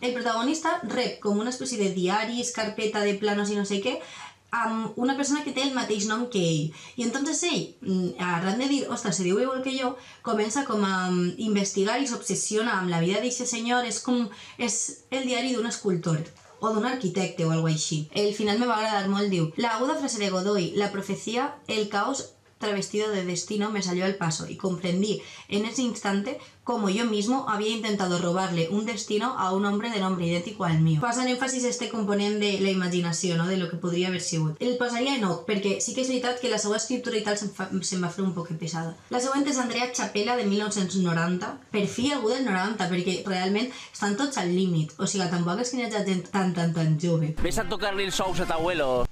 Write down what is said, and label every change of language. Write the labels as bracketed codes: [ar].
[ca] El protagonista rep com una espècie de diaris, carpeta de planos i no sé què, amb una persona que té el mateix nom que ell. I entonces ell, arran de dir, ostres, se diu igual que jo, comença com a investigar i s'obsessiona amb la vida d'aquest senyor, és el diari d'un escultor o d'un arquitecte o alguna així. El final me va agradar molt, diu: [es] la aguda frase de Godoy, la profecía, el caos travestido de destino me salió al paso y comprendí en ese instante como yo mismo había intentado robarle un destino a un hombre de nombre idéntico al mío. [ca] Posen èmfasis este component de la imaginació, no? De lo que podria haver sigut. El posaria en Oc, perquè sí que és veritat que la seva escriptura i tal se'm va fer un poc pesada. La següent és Andrea Chapela, de 1990. Per fi algú del 90, perquè realment estan tots al límit. O sigui, tampoc és que n'hi hagi gent tan jove. Ves a tocar-li els ous a t'abuelo.